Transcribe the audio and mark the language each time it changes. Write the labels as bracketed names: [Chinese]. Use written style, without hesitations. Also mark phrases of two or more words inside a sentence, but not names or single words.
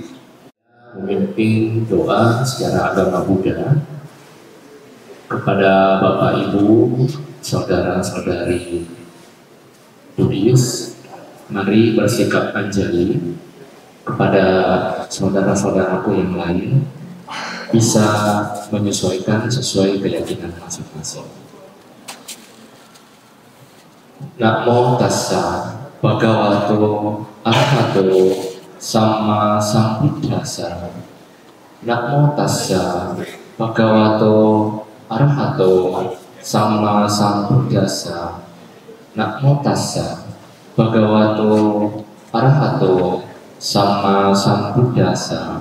[Indonesian] Memimpin doa secara agama Buddha kepada Bapak Ibu, saudara-saudari Buddhis, mari bersikap anjali kepada saudara-saudaraku yang lain, bisa menyesuaikan sesuai keyakinan masing-masing. [Pali] Namo tassa bhagavato arahato sama sambuddhassa. Namo tassa bhagavato arahato sama sambuddhassa. Namo tassa bhagavato arahato sama sambuddhassa.